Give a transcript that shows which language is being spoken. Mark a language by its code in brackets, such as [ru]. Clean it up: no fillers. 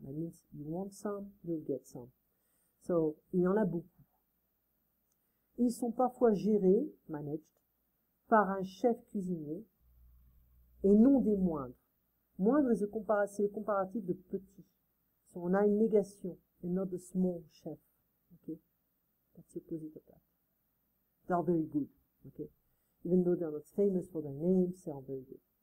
[en] That means you want some, you'll get some. [fr] So, il y en a beaucoup. Ils sont parfois gérés, managed, par un chef cuisinier, et non des moindres. Moindre c'est le comparatif de petit. [en] So [fr] on a une négation, [en] and not the small chef. Okay? That's the opposite of that. They are very good. Okay? Even though they are not famous for their names, they are very good.